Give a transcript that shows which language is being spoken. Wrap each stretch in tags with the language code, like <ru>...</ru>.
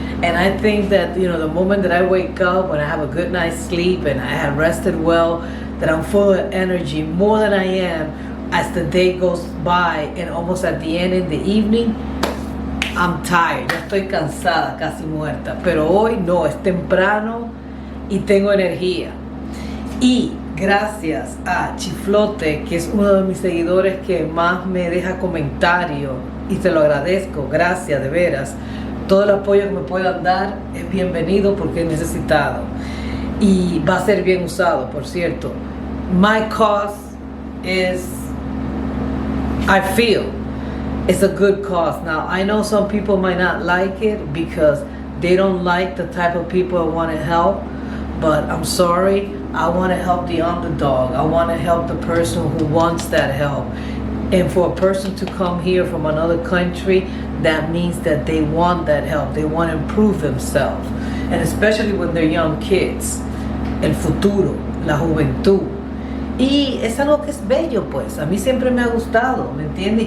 <en>And I think that, the moment that I wake up, when I have a good night's sleep and I have rested well, that I'm full of energy more than I am as the day goes by, and almost at the end in the evening, I'm tired,</en> <es>ya estoy cansada, casi muerta. Pero hoy no, es temprano y tengo energía. Y gracias a Chiflote, que es uno de mis seguidores que más me deja comentarios, y te lo agradezco, gracias de veras. Todo el apoyo que me puedan dar es bienvenido porque es necesitado. Y va a ser bien usado, por cierto.</es> <en>My cause is, I feel, it's a good cause. Now, I know some people might not like it because they don't like the type of people I want to help, but I'm sorry, I want to help the underdog. I want to help the person who wants that help. And for a person to come here from another country, that means that they want that help. They want to improve themselves. And especially when they're young kids.</en> <es>El futuro, la juventud. Y es algo que es bello, pues. A mí siempre me ha gustado, ¿me entiendes?</es>